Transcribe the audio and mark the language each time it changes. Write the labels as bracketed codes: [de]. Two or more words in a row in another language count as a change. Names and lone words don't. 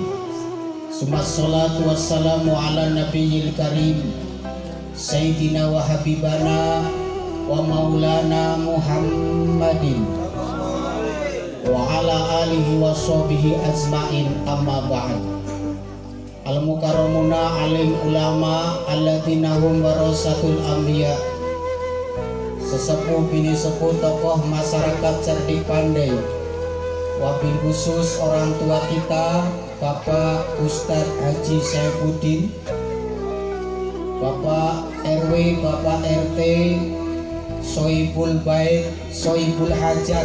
[ar] ثم الصلاة والسلام على النبي الكريم سيدنا وحبيبنا ومولانا محمد وعلى آله وصحبه أجمعين، أما بعد. المكرمون عالم علماء الذين هم ورثة الأنبياء. [id] Sesepuh bini sepuh tokoh masyarakat cerdik pandai, [ar] وبالخصوص [id] orang tua kita Bapak Ustadz Haji Saifuddin, Bapak RW, Bapak RT, [ar] صاحب البيت, صاحب الحاجة,